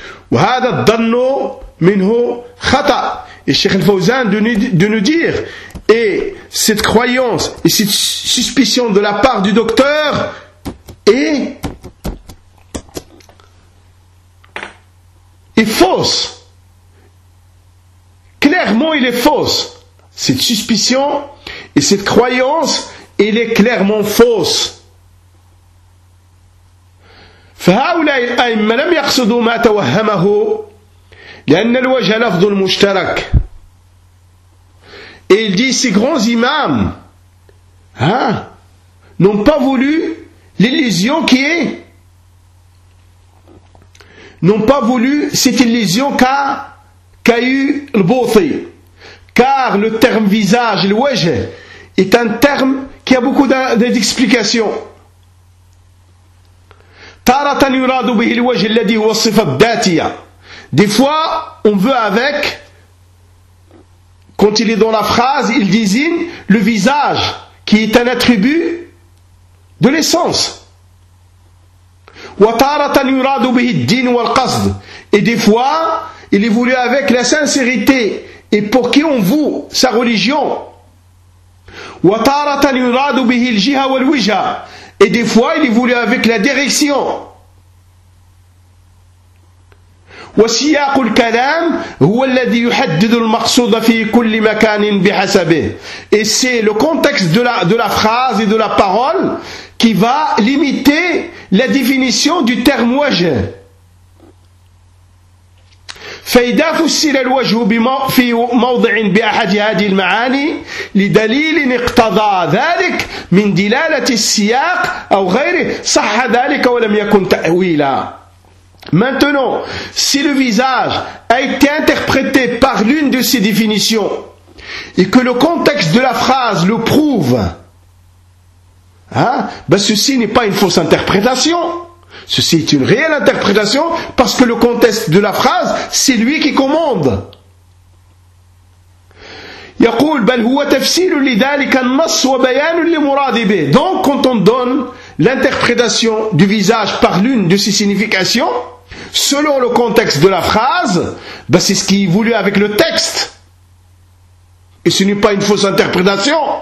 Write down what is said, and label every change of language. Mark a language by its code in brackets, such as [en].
[ar] Wa hadha adh-dhannu minhu khata'. [fr] Et Sheikh al-Fawzan de nous dire, et cette croyance et cette suspicion de la part du docteur est fausse. Clairement, il est fausse. Cette suspicion et cette croyance, il est clairement fausse. [ar] فهؤلاء الأئمة لم يقصدوا ما توهمه لأن الوجه لفظ مشترك. [fr] Et il dit, ces grands imams n'ont pas voulu l'illusion qui est, n'ont pas voulu cette illusion qu'a eu le Bothy. Car le terme visage, le wajh, est un terme qui a beaucoup d'explications. [ar] Taratan yuradu bihi le wajh alladhi huwa sifat dhatiya. [fr] Des fois, on veut avec, quand il est dans la phrase, il désigne le visage qui est un attribut de l'essence. [ar] وَتَارَةً يُرَادُ بِهِ الدِّينُ وَالْقَصْدُ. [fr] Et des fois, il est voulu avec la sincérité et pour qui on voue sa religion. [ar] وَتَارَةً يُرَادُ بِهِ الْجِهَ وَالْوِجَ. [fr] Et des fois, il est voulu avec la direction. [ar] وسياق الكلام هو الذي يحدد المقصود في كل مكان بحسبه. [fr] Et c'est le contexte de la phrase et de la parole qui va limiter la définition du terme وجه. [ar] فإذا فسر الوجه بما في موضع بأحد هذه المعاني لدليل اقتضى ذلك من دلالة السياق أو غيره صح ذلك ولم يكن تأويلا. [fr] Maintenant, si le visage a été interprété par l'une de ces définitions et que le contexte de la phrase le prouve, ceci n'est pas une fausse interprétation. Ceci est une réelle interprétation parce que le contexte de la phrase, c'est lui qui commande. [ar] يقول بل هو تفسير لذلك النص وبيان للمراد به. [fr] Donc, quand on donne l'interprétation du visage par l'une de ces significations, selon le contexte de la phrase, c'est ce qui est voulu avec le texte. Et ce n'est pas une fausse interprétation.